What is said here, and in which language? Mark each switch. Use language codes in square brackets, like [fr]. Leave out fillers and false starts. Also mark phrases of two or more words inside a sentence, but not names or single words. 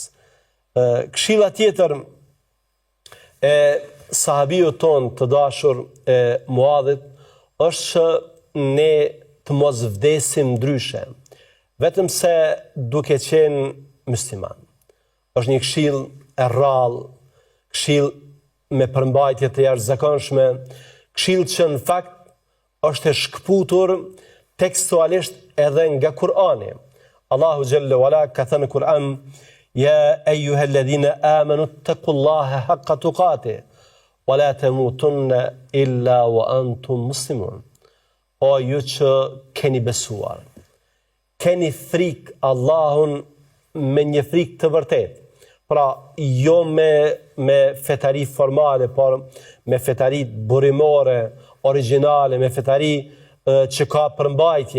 [sq] Këshilla tjetër e sahabiut ton të dashur e Muadhit është që ne të mos vdesim ndryshe, vetëm se duke qenë musliman. Është një këshill e rrallë, këshill me përmbajtje të jashtëzakonshme, këshill që në fakt është e shkputur tekstualisht edhe nga Kur'ani. Allahu [ar] جل وعلا [sq] ka thënë në Kur'an: [ar] "يا أيها الذين آمنوا اتقوا الله حق تقاته ولا تموتن إلا وأنتم مسلمون." [sq] O ju që keni besuar, keni frikë Allahun me një frikë të vërtetë. Pra, jo me fetari formale, por me fetari burimore, originale, me fetari që ka përmbajtje.